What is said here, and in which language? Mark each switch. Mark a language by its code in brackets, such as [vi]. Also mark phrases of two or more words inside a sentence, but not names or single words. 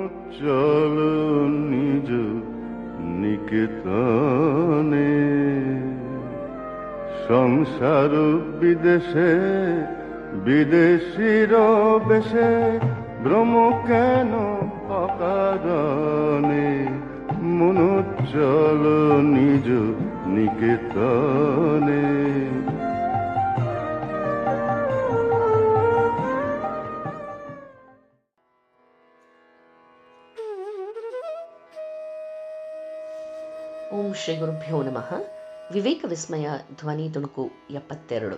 [bn] চলো নিজ নিকেতনে, সংসার বিদেশে বিদেশির বেশে ভ্রম কেন অকারণে, মন চলো নিজ নিকেতনে। [sa] ಓಂ ಶ್ರೀ ಗುರುಭ್ಯೋ ನಮಃ. [kn] ವಿವೇಕ ವಿಸ್ಮಯ ಧ್ವನಿ ತುಣುಕು 72.